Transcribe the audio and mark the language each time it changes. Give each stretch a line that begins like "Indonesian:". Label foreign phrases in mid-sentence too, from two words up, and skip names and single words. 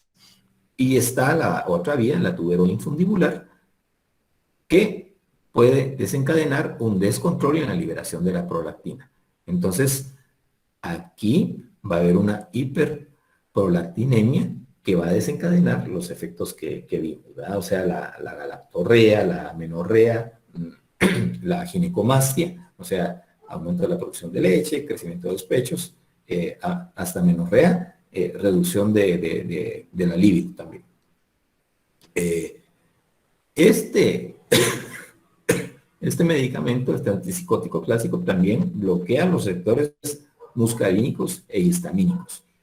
Spanish: Y está la otra vía, la tuberoinfundibular, que puede desencadenar un descontrol en la liberación de la prolactina. Entonces, aquí va a haber una hiperprolactinemia que va a desencadenar los efectos que vimos, ¿verdad? O sea, la galactorrea, la amenorrea, la ginecomastia, o sea, aumento de la producción de leche, crecimiento de los pechos, hasta menorrea, reducción de la libido también. Este este medicamento, este antipsicótico clásico, también bloquea los receptores muscarínicos e histamínicos.